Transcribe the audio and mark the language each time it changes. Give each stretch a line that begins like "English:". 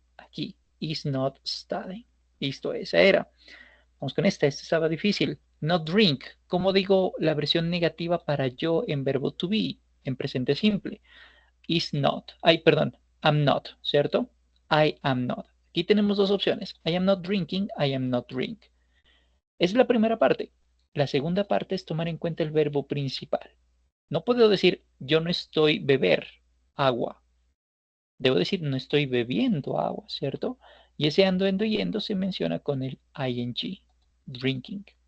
Spanish: Aquí, is not studying. Listo, esa era. Vamos con esta estaba difícil. Not drink. ¿Cómo digo la versión negativa para yo en verbo to be, en presente simple?
English: Is not. Ay, perdón. I'm not, ¿cierto? I am not.
Spanish: Aquí tenemos dos opciones.
English: I am not drinking, I am not drink.
Spanish: Esa es la primera parte. La segunda parte es tomar en cuenta el verbo principal. No puedo decir yo no estoy beber agua. Debo decir no estoy bebiendo agua, ¿cierto? Y ese ando, endo y yendo se menciona con el ing, drinking.